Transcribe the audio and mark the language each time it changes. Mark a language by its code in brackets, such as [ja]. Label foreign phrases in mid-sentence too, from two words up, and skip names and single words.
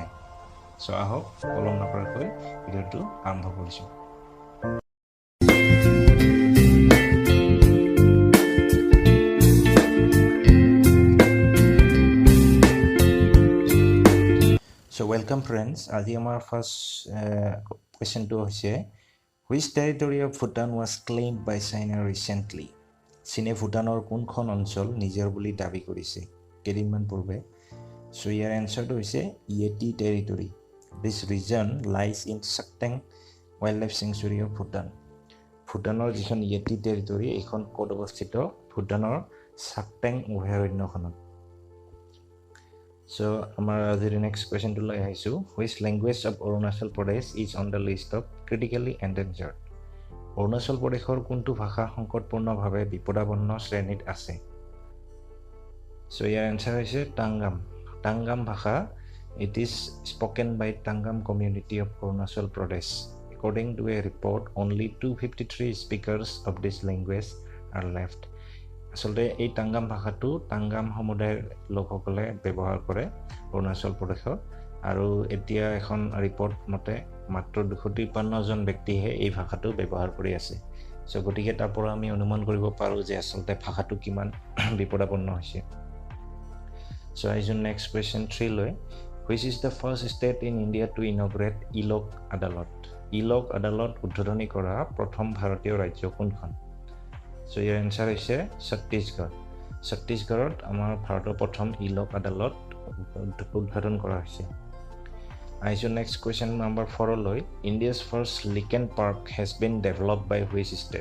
[as] আহক পলম নকৰাকৈ ভিডিঅ'টো আৰম্ভ কৰিছোঁ। [en] Welcome friends. [as] আজি আমাৰ [en] first questionটো হৈছে which territory of Bhutan was claimed by China recently? [as] চীনে ভূটানৰ কোনখন অঞ্চল নিজৰ বুলি দাবী কৰিছে কেইদিনমান পূৰ্বে? ইয়াৰ এনচাৰটো হৈছে Yeti territory. [en] This region lies in Sakteng Wildlife Sanctuary of Bhutan. [as] ভূটানৰ যিখন Yeti territory এইখন ক'ত অৱস্থিত? ভূটানৰ সাকটেং অভয়াৰণ্যখনত। আমাৰ আজিৰ [en] next questionটো [as] লৈ আহিছোঁ [en] which language of Arunachal Pradesh is on the list of critically endangered? [as] অৰুণাচল প্ৰদেশৰ কোনটো ভাষা সংকটপূৰ্ণভাৱে বিপদাপন্ন শ্ৰেণীত আছে? ইয়াৰ এনচাৰ হৈছে টাংগাম। টাংগাম ভাষা [en] it is spoken by Tangam community of Arunachal Pradesh. According to a report, only 253 speakers of this language are left. [as] আচলতে এই টাংগাম ভাষাটো টাংগাম সমুদায়ৰ লোকসকলে ব্যৱহাৰ কৰে অৰুণাচল প্ৰদেশত, আৰু এতিয়া এখন ৰিপৰ্ট মতে মাত্ৰ 253 জন ব্যক্তিহে এই ভাষাটো ব্যৱহাৰ কৰি আছে। গতিকে তাৰ পৰা আমি অনুমান কৰিব পাৰোঁ যে আচলতে ভাষাটো কিমান বিপদাপন্ন হৈছে। [en] আহিছোঁ next question 3 লৈ which is the first state in India to inaugurate ইলক আদালত? [as] ইলক আদালত উদ্বোধনী কৰা প্ৰথম ভাৰতীয় ৰাজ্য কোনখন? ইয়াৰ এনচাৰ হৈছে ছত্তীশগড়। ছত্তীশগড়ত আমাৰ ভাৰতৰ প্ৰথম ইলক আদালত উদ্বোধন কৰা হৈছে। [en] আহিছোঁ next question number 4 লৈ India's first lichen park has been developed by which state?